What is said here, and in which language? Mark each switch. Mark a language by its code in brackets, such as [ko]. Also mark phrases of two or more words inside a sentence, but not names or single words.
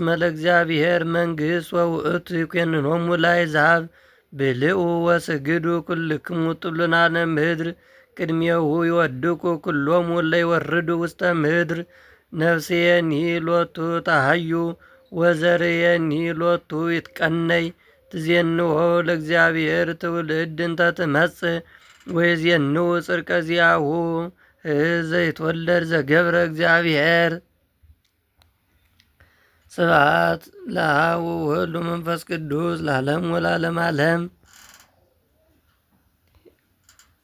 [gez] ለእግዚአብሔር መንግሥት ወውእቱ ይኰንኖሙ ለአሕዛብ። ብልዑ ወስግዱ ኩልክሙ ጥሉላነ ምድር። ቅድሜሁ ይወድቁ ኩሎሙ እለ ይወርዱ ውስተ ምድር። ነፍስየኒ ሎቱ ተሐዩ ወዘርየኒ ሎቱ ይትቀነይ። ትዜንዎ ለእግዚአብሔር ትውልድ እንተ ትመጽእ ወይዜንው ጽድቀ ዚአሁ ዘይትወለድ ዘገብረ እግዚአብሔር። ስብሐት ለአብ ወወልድ ወመንፈስ ቅዱስ ለዓለሙ ወለዓለመ ዓለም።